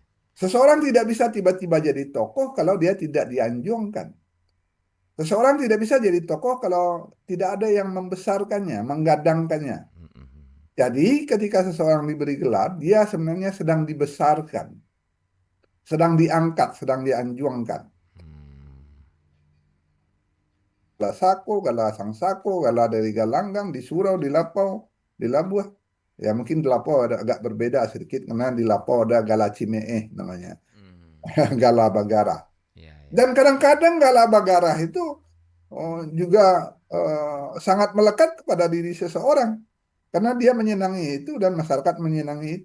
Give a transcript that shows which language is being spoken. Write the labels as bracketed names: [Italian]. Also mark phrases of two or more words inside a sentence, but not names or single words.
[Indonesian] Seseorang tidak bisa tiba-tiba jadi tokoh kalau dia tidak dianjungkan. Seseorang tidak bisa jadi tokoh kalau tidak ada yang membesarkannya, menggadangkannya. Hmm, hmm, hmm. Jadi ketika seseorang diberi gelar, dia sebenarnya sedang dibesarkan, sedang diangkat, sedang dianjungkan. Hmm. Gala Sako, Gala Sang Sako, Gala dari Galanggang, di Surau, di Lapau, di Labuh. Ya mungkin di Lapau ada agak berbeda sedikit karena di Lapau ada Gala Cimeeh namanya, Hmm. Gala Bagara. Iya, iya. Dan kadang-kadang Gala Bagara itu juga sangat melekat kepada diri seseorang karena dia menyenangi itu dan masyarakat menyenangi itu.